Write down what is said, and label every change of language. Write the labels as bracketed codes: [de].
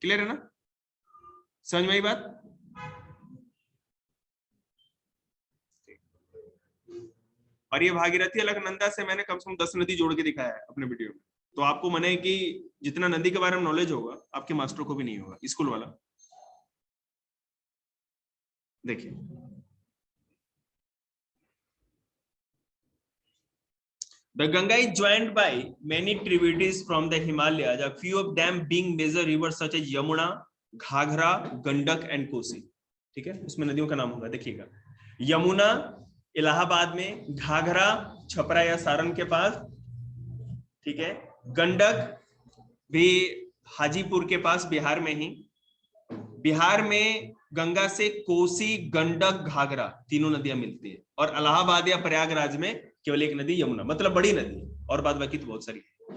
[hi] Clear है ना, समझ में आई बात? और ये भागीरथी अलकनंदा से मैंने कम से कम 10 नदी जोड़ के दिखाया है अपने वीडियो में, तो आपको मने कि जितना नदी के बारे में नॉलेज होगा आपके मास्टर को भी नहीं होगा, स्कूल वाला। देखिए, [en] the Ganga is joined by many tributaries from the Himalayas, a few of them being major rivers such as Yamuna, Ghaghara, Gandak and Kosi. [hi] ठीक है, उसमें नदियों का नाम होगा, देखिएगा, यमुना इलाहाबाद में, घाघरा छपरा या सारण के पास, ठीक है, गंडक भी हाजीपुर के पास बिहार में ही, बिहार में गंगा से कोसी, गंडक, घाघरा तीनों नदियां मिलती है, और इलाहाबाद या प्रयागराज में केवल एक नदी यमुना, मतलब बड़ी नदी, और बाद बाकी तो बहुत सारी है।